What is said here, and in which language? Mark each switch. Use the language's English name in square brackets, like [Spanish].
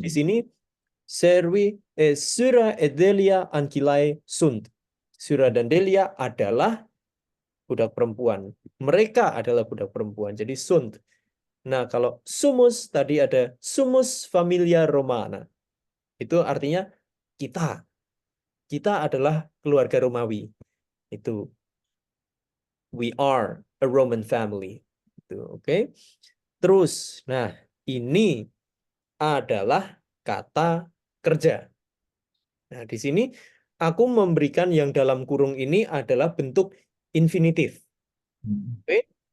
[Indonesian] di sini Syra Delia [Latin] Ankilai sunt. [Indonesian] Syra dan Delia adalah budak perempuan. Mereka adalah budak perempuan. Jadi sunt. Nah, kalau sumus tadi ada [Latin] sumus familia Romana. [Indonesian] Itu artinya kita. Kita adalah keluarga Romawi. Itu [English] we are a Roman family. [Indonesian] Itu, oke. Terus, nah, ini adalah kata kerja. Nah, di sini aku memberikan yang dalam kurung ini adalah bentuk infinitif. Oke.